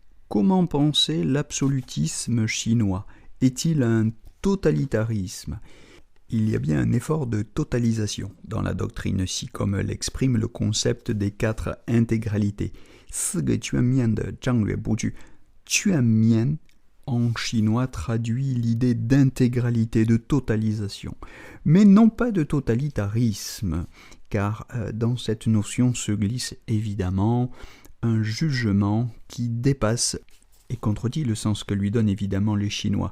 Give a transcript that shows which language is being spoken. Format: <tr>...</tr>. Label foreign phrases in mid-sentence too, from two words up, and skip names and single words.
<fr>Comment penser l'absolutisme chinois? Est-il un totalitarisme? Il y a bien un effort de totalisation dans la doctrine Xi, comme l'exprime le concept des 4 intégralités.</fr> <zh>4 个全面的战略布局。</zh> <fr>全面 en chinois traduit l'idée d'intégralité, de totalisation, mais non pas de totalitarisme, car dans cette notion se glisse évidemment un jugement qui dépasse et contredit le sens que lui donnent évidemment les Chinois.</fr>